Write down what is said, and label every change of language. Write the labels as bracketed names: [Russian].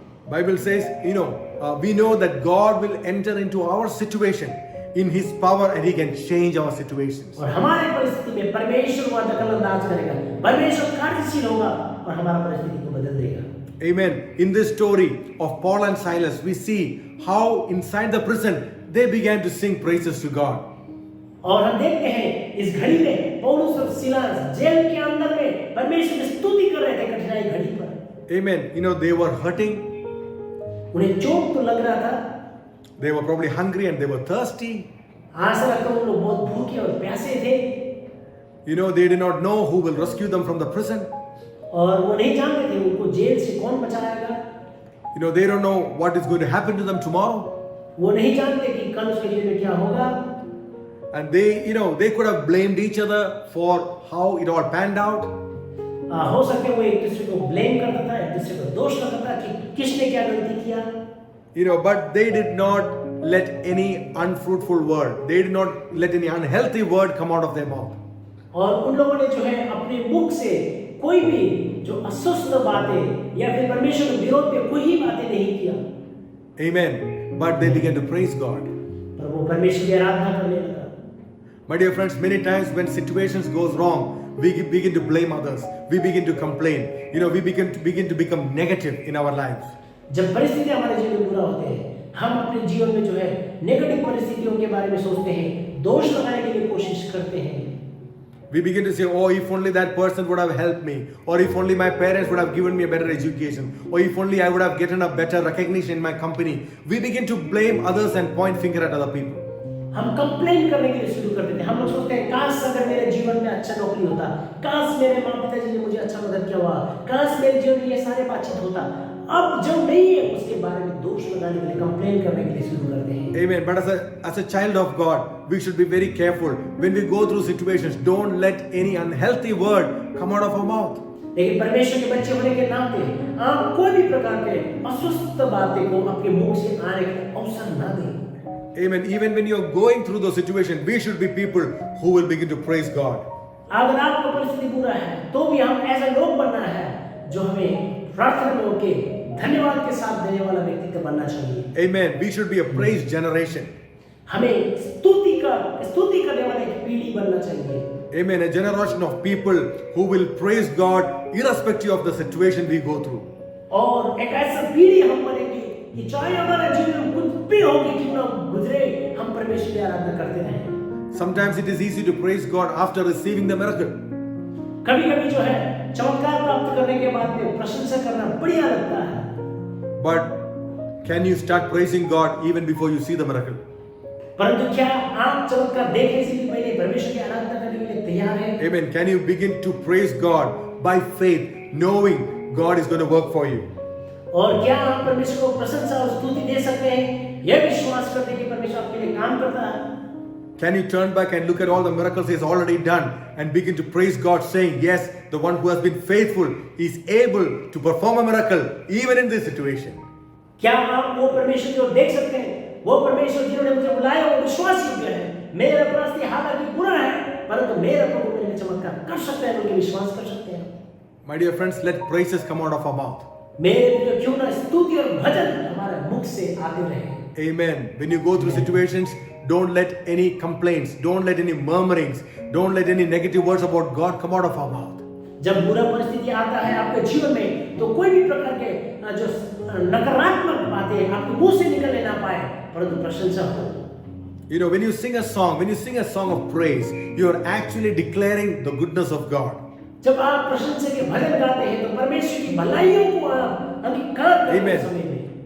[English] Bible says, we know that God will enter into our situation in His power and He can change our situations. [Hindi] और हमारे परिस्थिति में परमेश्वर वह दखल अंदाज करेगा, परमेश्वर कार्यशील होगा और हमारा परिस्थिति को बदल देगा। [English] Amen. In this story of Paul and Silas, we see how inside the prison they began to sing praises to God. [Hindi] और हम देखते हैं इस घड़ी में पौलुस और सीलास जेल के अंदर में परमेश्वर की स्तुति कर रहे थे कठिनाई घड़ी पर। [English] Amen. They were hurting. [Hindi] उन्हें चोट तो लग रहा था, [English] They were probably hungry and they were thirsty. [Hindi] आशा रखता हूँ लोग बहुत भूखे और प्यासे थे। [English] They did not know who will rescue them from the prison. [Hindi] और वो नहीं जानते थे उनको जेल से कौन बचाएगा। [English] They don't know what is going to happen to them tomorrow. [Hindi] वो नहीं जानते कि कल उसके जीवन में क्या होगा। [English] And they could have blamed each other for how it all panned out. [Hindi] हो सकते वो एक दूसरे को ब्लेम करता था, एक दूसरे को दोष लगाता था कि किसने क्या गलती किया। [English] But they did not let any unfruitful word, they did not let any unhealthy word come out of their mouth. [Hindi] और उन लोगों ने जो है अपने मुख से कोई भी जो अस्वस्थ बातें या फिर परमेश्वर के विरोध में कोई ही बातें नहीं किया। [English] Amen. But they began to praise God. [Hindi] पर वो परमेश्वर की आराधना करने लगा। [English] My dear friends, many times when situations goes wrong, we begin to blame others. We begin to complain. We begin to become negative in our lives. [Hindi] जब परिस्थितियां हमारे जीवन में बुरा होते हैं, हम अपने जीवन में जो है नेगेटिव परिस्थितियों के बारे में सोचते हैं, दोष लगाने के लिए कोशिश करते हैं। [English] We begin to say, oh, if only that person would have helped me, or if only my parents would have given me a better education, or if only I would have gotten a better recognition in my company. We begin to blame others and point finger at other people. [Hindi] हम complain करने के लिए शुरू कर देते हैं। हम लोग सोचते हैं काश अगर मेरे जीवन में अच्छा नौकरी होता, काश मेरे माँ पिताजी ने मुझे अच्छा मदद किया हुआ, काश मेरे जीवन में ये सारे बातचीत होता। अब जो नहीं है उसके बारे में दोष लगाने के लिए, कंप्लेन करने के लिए शुरू करते हैं। [English] Amen. But as a child of God, we should be very careful when we go through situations. Don't let any unhealthy word come out of our mouth. [Hindi] लेकिन परमेश्वर के बच्चे होने के नाते आप कोई भी प्रकार के अस्वस्थ बातें को आपके मुख से आने का अवसर ना दें। [English] Amen. Even when you're going through those situations, we should be people who will begin to praise God. [Hindi] अगर आपका परिस्थिति बुरा है, तो भी हम ऐसा लोग बनना है जो हमें प्रार्थना में होकर धन्यवाद के साथ देने वाला व्यक्तित्व बनना चाहिए। [English] Amen. We should be a praise generation. [Hindi] हमें स्तुति करने वाले एक पीढ़ी बनना चाहिए। [English] Amen. A generation of people who will praise God irrespective of the situation we go through. [Hindi] और एक ऐसा पीढ़ी हम बनेंगे कि चाहे हमारा जीवन कुछ भी हो कि क्यों ना गुजरे, हम परमेश्वर की आराधना करते रहें। [English] Sometimes it is easy to praise God after receiving the miracle. [Hindi] कभी-कभी जो है चमत्कार प्राप्त करने के बाद में प्रशंसा करना बढ़िया लगता है। [English] But can you start praising God even before you see the miracle? [Hindi] परंतु क्या आप चमत्कार देखने से भी पहले परमेश्वर की आराधना करने के लिए तैयार हैं? [English] Amen. Can you begin to praise God by faith, knowing God is going to work for you? [Hindi] और क्या आप परमेश्वर को प्रशंसा और स्तुति दे सकते हैं, यह विश्वास करते कि परमेश्वर आपके लिए काम करता है? [English] Can you turn back and look at all the miracles He has already done and begin to praise God, saying, yes, the one who has been faithful is able to perform a miracle even in this situation? [Hindi] क्या आप वो परमेश्वर को देख सकते हैं? वो परमेश्वर जिन्होंने मुझे बुलाया वो विश्वास योग्य है। मेरा परिस्थिति हालांकि बुरा है, परंतु मेरा प्रभु मेरे लिए चमत्कार कर सकता है, उनके विश्वास कर सकते हैं। [English] My dear friends, let praises come out of our mouth. [Hindi] मेरे प्रिय, क्यों ना स्तुति और भजन हमारे मुख से आते रहे। [English] Amen. When you go through situations, don't let any complaints, don't let any murmurings, don't let any negative words about God come out of our mouth. [Hindi] जब बुरा परिस्थिति आता है आपके जीवन में, तो कोई भी प्रकार के जो नकारात्मक बातें आपके मुंह से निकलने ना पाए, परंतु प्रशंसा हो। [English] You know, when you sing a song of praise, you are actually declaring the goodness of God. [Hindi] जब आप प्रशंसा के भजन गाते हैं, तो परमेश्वर की भलाइयों को अंगीकार करते हैं समय में।